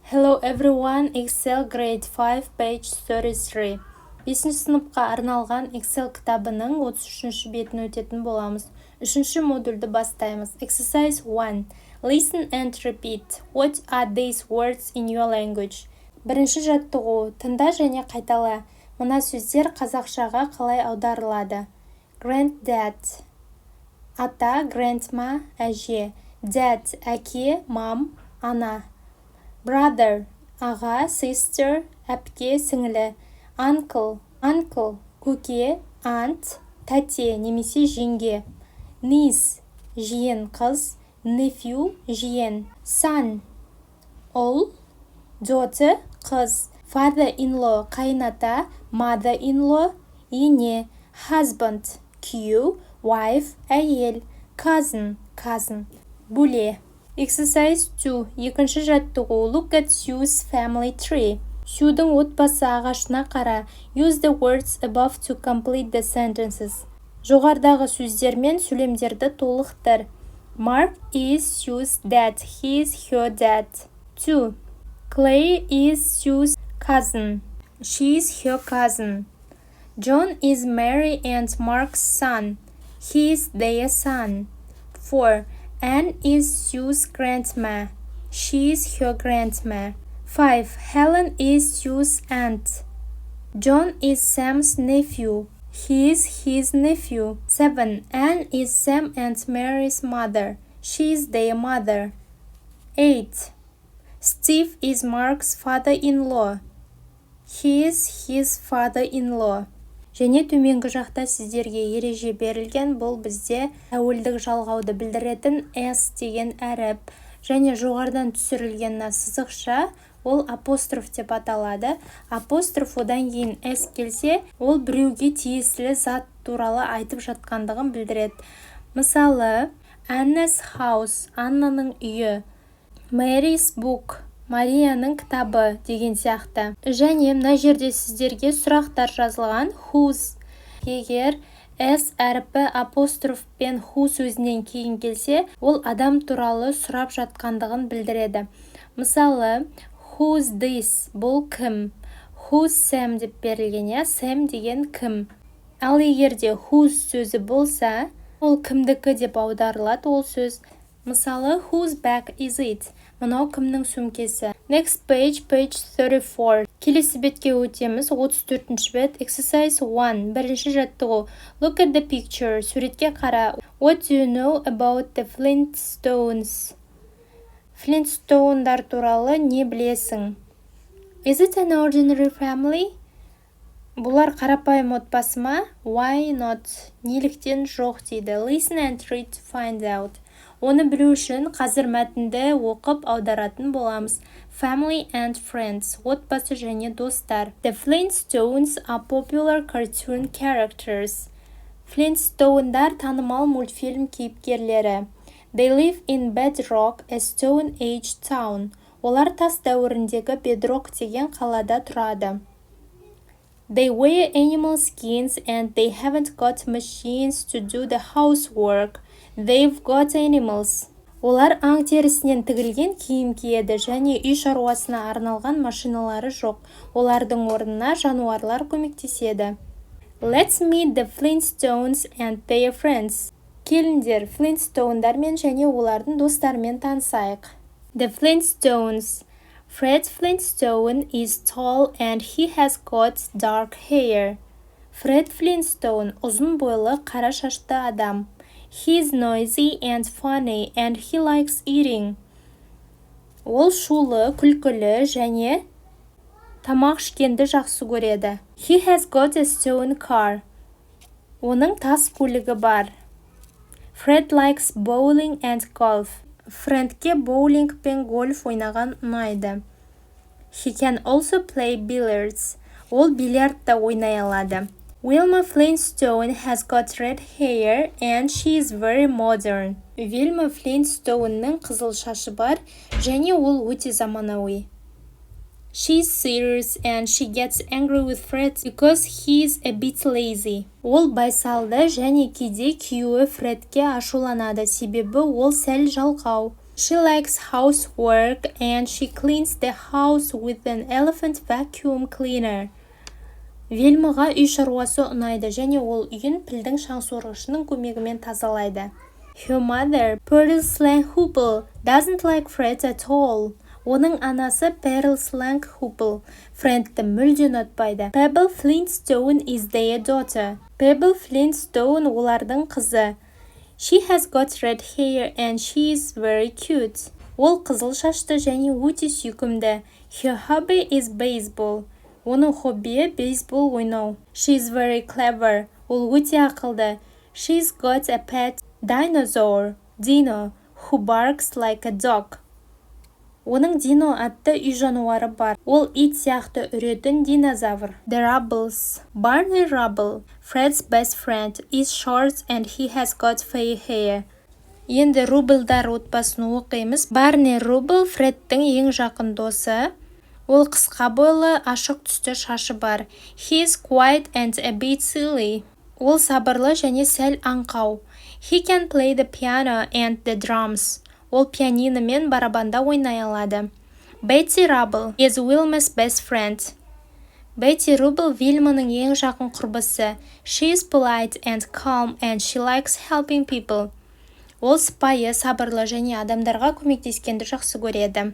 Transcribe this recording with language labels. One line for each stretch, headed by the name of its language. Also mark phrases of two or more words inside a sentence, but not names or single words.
English: Hello everyone, Excel grade 5 page 33.
Kazakh: 5 сыныпқа арналған Excel кітабының 33 бетін өтетін боламыз. 3 модульді бастаймыз. Exercise 1.
English: Listen and repeat. What are these words in your language?
Kazakh: Бірінші жаттығу. Тыңда және қайтала. Мына сөздер қазақшаға қалай аударылады? Granddad. Ата, grandma, әже. Dad, әке, мам, ана. Brother, аға, sister, әпке, сіңілі. Uncle, көке, aunt, тәте немесе жеңге. Niece, жиен, қыз. Nephew, жиен. Son, ұл. Daughter, қыз. Father-in-law, қайната. Mother-in-law, ене. Husband, күйеу. Wife, әйел. Cousin, бөле. Exercise 2. Екінші жаттығу.
English: Look at Sue's family tree.
Kazakh: Сюдің отбасы ағашына қара.
English: Use the words above to complete the sentences.
Kazakh: Жоғардағы сөздермен сөйлемдерді толықтыр.
English: Mark is Sue's dad. He is her dad. 2. Clay is Sue's cousin. She is her cousin. John is Mary and Mark's son. He is their son. 4. Anne is Sue's grandma. She is her grandma. 5. Helen is Sue's aunt. John is Sam's nephew. He is his nephew. 7. Anne is Sam and Mary's mother. She is their mother. 8. Steve is Mark's father-in-law. He is his father-in-law.
Kazakh: Және төменгі жақта сіздерге ереже берілген. Бұл бізде тәуелдік жалғауды білдіретін S деген әріп. Және жоғарыдан түсірілген сызықша ол апостроф деп аталады. Апостроф одан кейін S келсе, ол біреуге тиесілі зат туралы айтып жатқандығын білдіреді. Мысалы,
English: Anna's house,
Kazakh: Аннаның үйі.
English: Mary's book,
Kazakh: Марияның кітабы деген сияқты. Және мына жерде сіздерге сұрақтар жазылған. Whose. Егер S әріпі апостроф пен who сөзінен кейін келсе, ол адам туралы сұрап жатқандығын білдіреді. Мысалы,
English: who's this?
Kazakh: Бұл кім?
English: Who's Sam
Kazakh: деп берілген. Sam деген кім? Ал егерде whose сөзі болса, ол кімдікі деп аударылады ол сөз. Мысалы,
English: whose bag is it?
Kazakh: Мынау кімнің сөмкесі?
English: Next page 34.
Kazakh: Келесі бетке өтеміз. 34-ші бет. Exercise 1. Бірінші жаттығу.
English: Look at the picture.
Kazakh: Суретке қара.
English: What do you know about the Flintstones?
Kazakh: Flintstone'дар туралы не білесің?
English: Is it an ordinary family?
Kazakh: Бұлар қарапайым отбасы ма?
English: Why not?
Kazakh: Неліктен жоқ дейді.
English: Listen and read to find out.
Kazakh: Оны білу үшін қазір мәтінді оқып аударатын боламыз.
English: Family and friends.
Kazakh: Отбасы және достар.
English: The Flintstones are popular cartoon characters.
Kazakh: Flintstone'дар танымал мультфильм кейіпкерлері.
English: They live in Bedrock, a Stone Age town.
Kazakh: Олар тас дәуіріндегі Bedrock деген қалада тұрады.
English: They wear animal skins and they haven't got machines to do the housework. They've got animals.
Kazakh: Олар аң терісінен тігілген киім киеді және үй шаруасына арналған машиналары жоқ. Олардың орнына жануарлар көмектеседі.
English: Let's meet the Flintstones and their friends.
Kazakh: Келіңдер, Flintstone'дармен және олардың достарымен танысайық.
English: The Flintstones. Fred Flintstone is tall and he has got dark hair.
Kazakh: Fred Flintstone ұзын бойлы қара шашты адам.
English: He's noisy and funny and he likes eating.
Kazakh: Ол шулы, күлкілі және тамақ ішкенді жақсы көреді.
English: He has got a stone car.
Kazakh: Оның тас көлігі бар.
English: Fred likes bowling and golf.
Kazakh: Френдке боулинг пен гольф ойнаған ұнайды.
English: He can also play billiards.
Kazakh: Ол бильярдта ойнай алады.
English: Wilma Flintstone has got red hair and she is very modern.
Kazakh: Wilma Flintstone'ның қызыл шашы бар және ол өте заманауи.
English: She's serious and she gets angry with Fred because he's a bit lazy.
Kazakh: Ол байсалды және кейде күйеуі Фредке ашуланады себебі ол сәл жалқау.
English: She likes housework and she cleans the house with an elephant vacuum cleaner.
Kazakh: Вельмаға үй шаруасы ұнайды және ол үйін пілдің шаңсорғышының көмегімен тазалайды.
English: Her mother, Pearl Slang Hoople, doesn't like Fred at all.
Kazakh: Оның анасы Pearl Slang Hoople, Фредті мүлде ұнатпайды.
English: Pebble Flintstone is their daughter.
Kazakh: Pebble Flintstone олардың қызы.
English: She has got red hair and she is very cute.
Kazakh: Ол қызыл шашты және өте сүйкімді.
English: Her hobby is baseball.
Kazakh: Оның хоббиі бейсбол ойнау.
English: She is very clever.
Kazakh: Ол өте ақылды.
English: She's got a pet dinosaur, Dino, who barks like a dog.
Kazakh: Оның Дино атты үй жануары бар. Ол ит сияқты үретін динозавр.
English: The Rubbles. Barney Rubble, Fred's best friend, is short and he has got fair hair.
Kazakh: Енді Рублдар отбасын оқимыз. Барни Рубл Фредтің ең жақын досы. Ол қысқа бойлы, ашық түсті шашы бар.
English: He is quiet and a bit silly.
Kazakh: Ол сабырлы және сәл аңқау.
English: He can play the piano and the drums.
Kazakh: Ол пианино мен барабанда ойнай алады.
English: Betty Rubble is Wilma's best friend.
Kazakh: Betty Rubble Вильманың ең жақын құрбысы.
English: She is polite and calm and she likes helping people.
Kazakh: Ол сыпайы, сабырлы және адамдарға көмектескенді жақсы көреді.